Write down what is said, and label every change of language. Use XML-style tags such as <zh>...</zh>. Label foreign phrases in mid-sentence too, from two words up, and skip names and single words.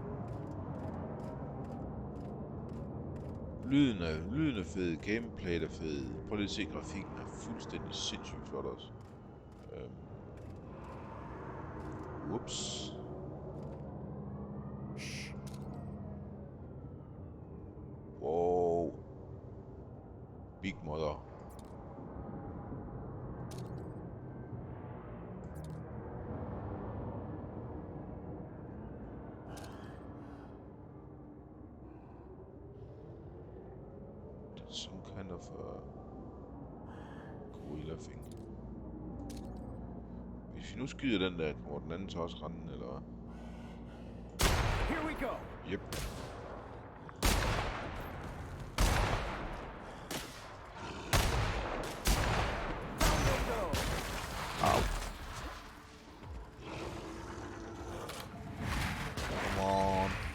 <da>Lyden er fed, gameplayet er fed. Prøv lige at se, grafikken er fuldstændig sindssygt flot også.</da> <en>Whoops. Wow. Big mother. Some kind of gorilla thing.</en> <da>Hvis vi nu skyder den der, hvor den anden så også rende, eller hvad?</da> <en>Here we go. Yep. Au. Come on.</en>